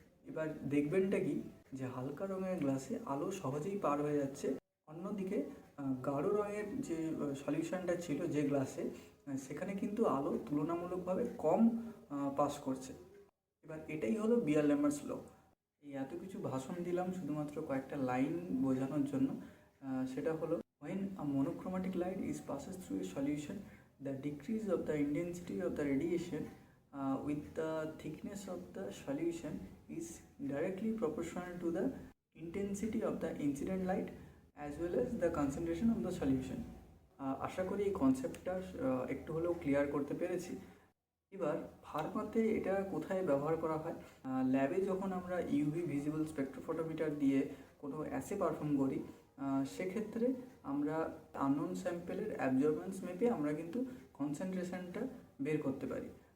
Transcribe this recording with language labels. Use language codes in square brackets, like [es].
[bn] এবার দেখবেনটা কি, যে হালকা রঙের গ্লাসে আলো সহজেই পার হয়ে যাচ্ছে, অন্যদিকে গাঢ় রঙের যে সলিউশনটা ছিল যে গ্লাসে, সেখানে কিন্তু আলো তুলনামূলকভাবে কম পাস করছে। এবার এটাই হলো বিয়ার ল্যাম্বার্টস ল। এই এত কিছু ভাষণ দিলাম শুধুমাত্র কয়েকটা লাইন বোঝানোর জন্য। সেটা হলো, [en] when a monochromatic light is passes through a solution, the decrease of the intensity of the radiation with the thickness of the solution is directly proportional to the intensity of the incident light as well as the concentration of the solution. [bn] আশা করি এই কনসেপ্টটা একটু হলেও clear করতে পেরেছি। এবার ফার্মাতে এটা কোথায় ব্যবহার করা হয়? ল্যাবে যখন আমরা ইউভি ভিজিবল স্পেকট্রোফটোমিটার দিয়ে কোনো অ্যাসে পারফর্ম করি, সেক্ষেত্রে আমরা আননোন স্যাম্পেলের অ্যাবজর্বেন্স মেপে আমরা কিন্তু কনসেন্ট্রেশনটা বের করতে পারি।